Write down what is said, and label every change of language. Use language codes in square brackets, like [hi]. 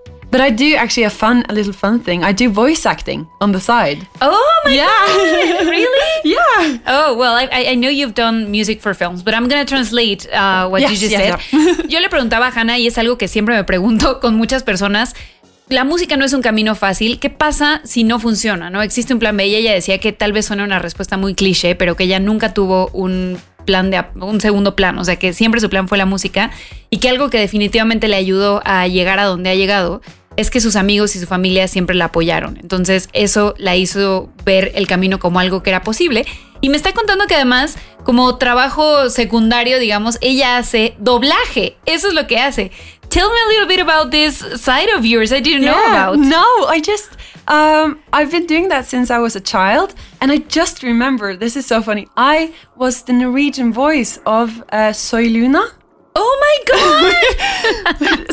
[en] But I do actually a little fun thing. I do voice acting on the side. Oh my God! Really? Yeah. Oh, well, I know you've done music for films, but I'm going to translate what you just said. Yeah. [es] Yo le preguntaba a Hannah, y es algo que siempre me pregunto con muchas personas, la música no es un camino fácil. ¿Qué pasa si no funciona? ¿No existe un plan B? Ella decía que tal vez suene una respuesta muy cliché, pero que ella nunca tuvo un segundo plan, o sea que siempre su plan fue la música, y que algo que definitivamente le ayudó a llegar a donde ha llegado es que sus amigos y su familia siempre la apoyaron, entonces eso la hizo ver el camino como algo que era posible. Y me está contando que además, como trabajo secundario, digamos, ella hace doblaje. Eso es lo que hace. [en] Tell me a little bit about this side of yours I didn't know about. No, I just, I've been doing that since I was a child. And I just remember, this is so funny, I was the Norwegian voice of Soy Luna. Oh my God!